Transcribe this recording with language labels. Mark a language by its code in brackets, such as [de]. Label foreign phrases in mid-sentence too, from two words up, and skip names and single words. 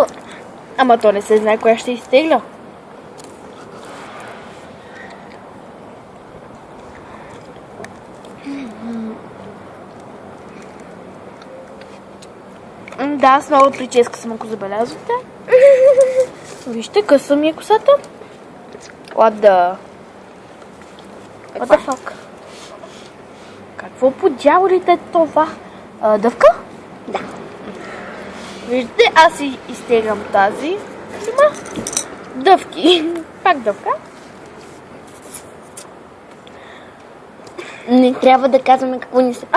[bg] Ама то не се знае коя ще изтегля. Да, с нова прическа съм, ако забелязвате. Вижте, къса ми е косата. [en] What the fuck? [bg] Какво по дяволите е това? Дъвка? Да. Виждате, аз си изтеглям тази. Има дъвки. Пак дъвка. Не трябва да казваме какво ни се пада.